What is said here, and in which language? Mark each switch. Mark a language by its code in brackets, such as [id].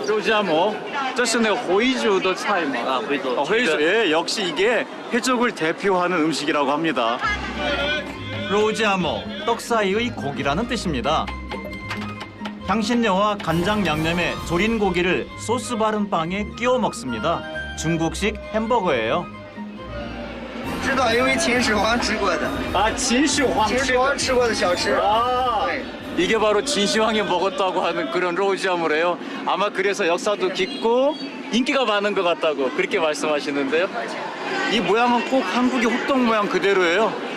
[zh] 肉夹馍，这是那个回族的菜吗？啊，回族。 [ko] 회족. 예, 역시 이게 회족을 대표하는 음식이라고 합니다. 로지아모, 떡 사이의 고기라는 뜻입니다. 향신료와 간장 양념에 졸인 고기를 소스 바른 빵에 끼워 먹습니다. 중국식 햄버거예요. [zh] 知道，因为秦始皇吃过的， [ko] 아, 진시황. [zh] 秦始皇吃过的小吃。 아, 对。 [ko] 이게 바로 진시황이 먹었다고 하는 그런 로지아모래요. 아마 그래서 역사도 깊고 인기가 많은 것 같다고 그렇게 말씀하시는데요. 이 모양은 꼭 한국의 호떡 모양 그대로예요.